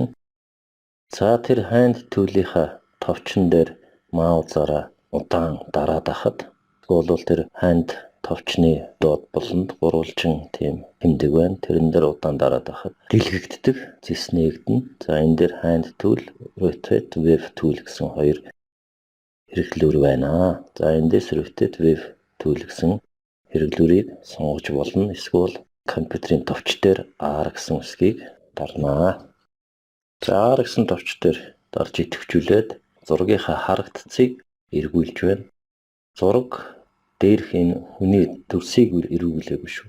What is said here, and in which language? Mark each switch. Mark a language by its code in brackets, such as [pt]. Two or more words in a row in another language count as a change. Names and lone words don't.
[mn] За тэр [en] hand tool- [mn] ийнхаа товчон дээр маусаараа удаан дараад ахад тэгвэл тэр hand товчны доод болонд гурвалжин тийм тэмдэг байна. Тэрэн дээр удаан дараад ахад дэлгэгддэг, зэснэгдэн. За энэ дээр [en] hand tool, rotate, wave tool [mn] гэсэн хоёр хэрэглүүр байна. За эндээс [en] rotate, wave tool [mn] гэсэн хэрэглүүрийг сонгож болно. Эсвэл компьютерийн товч дээр R гэсэн үсгийг дарнаа. За R гэсэн товч дээр дарж идэвхжүүлээд зургийнхаа харагдцыг эргүүлж байна. Зураг дээрх энэ хүний төрсийг эргүүлээгүй шүү.